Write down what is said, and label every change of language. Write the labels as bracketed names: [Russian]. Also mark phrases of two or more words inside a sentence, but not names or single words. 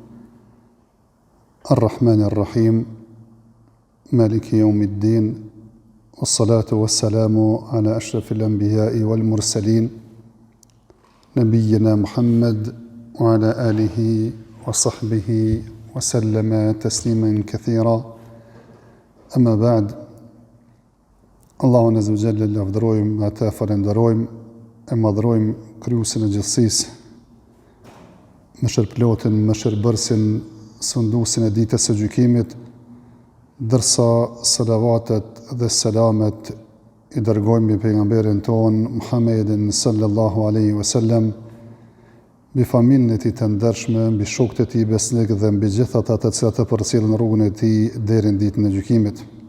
[Arabic] الرحمن الرحيم مالك يوم الدين. والصلاة والسلام على أشرف الأنبياء والمرسلين. نبينا محمد وعلى آله وصحبه وسلم تسليما كثيرا. أما بعد. [Albanian] Allahun [Arabic] عز وجل [Albanian] lavdërojmë, ata falenderojmë, e madhrojmë kryusin e gjithësisë, mëshirëplotin, mëshirëbërësin, sundusin e ditës së gjykimit, dërsa salavatet dhe selamet i dërgojmë mbi pejgamberin ton Muhammedin [Arabic] صلى الله عليه وسلم, [Albanian] mbi familjen e tij të ndershme, mbi shokët e tij besnik dhe mbi gjithë ata të cilët e përcjellin rrugën e tij deri në ditën e gjykimit.